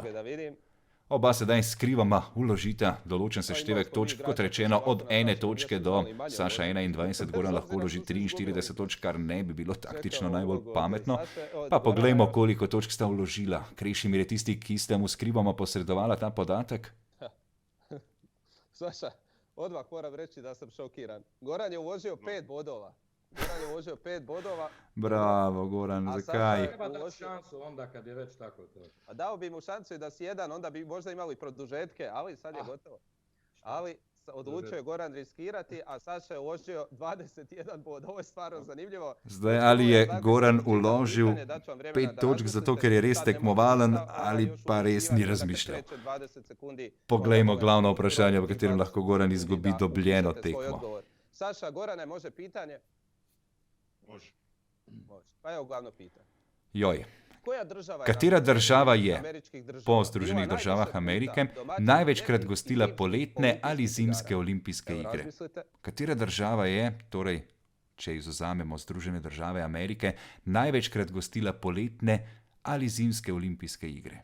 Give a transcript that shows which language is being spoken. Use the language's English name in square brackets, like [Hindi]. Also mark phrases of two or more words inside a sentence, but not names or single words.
[Slovenian] Oba sedaj skrivama vložita določen seštevek točk, kot rečeno, od ene točke do Saša 21, Goran lahko vloži 43 točk, kar ne bi bilo taktično najbolj pametno. Pa poglejmo, koliko točk sta vložila. Krešimir je tisti, ki ste mu skrivama posredovala ta podatek. [Croatian] Saša, odmah moram reći da sam šokiran. Goran je uložio 5 bodova. Goran je uložio 5 bodova. [Slovenian] Bravo, Goran, zakaj? [Croatian] Treba dati šansu onda kad je već tako to. A dao bi mu šansu i da si jedan, onda bi možda imali produžetke, ali sad je gotovo. Ali odlučio je Goran riskirati, a Saša je uložio 21 bod. Ovo je stvarno zanimljivo. [Slovenian] Zdaj, ali je Goran uložil 5 točk zato, ker je res tekmovalen, ali pa res ni razmišljal. Poglejmo glavno vprašanje, v katerem lahko Goran izgubi dobljeno tekmo. [Croatian] Saša, Gorane, može pitanje? Može. Pa evo glavno pitanje. Joj. [Slovenian] Država Katera država je po Združenih državah Amerike največkrat gostila poletne ali zimske olimpijske igre? Katera država je, torej, če izvzamemo Združene države Amerike, največkrat gostila poletne ali zimske olimpijske igre?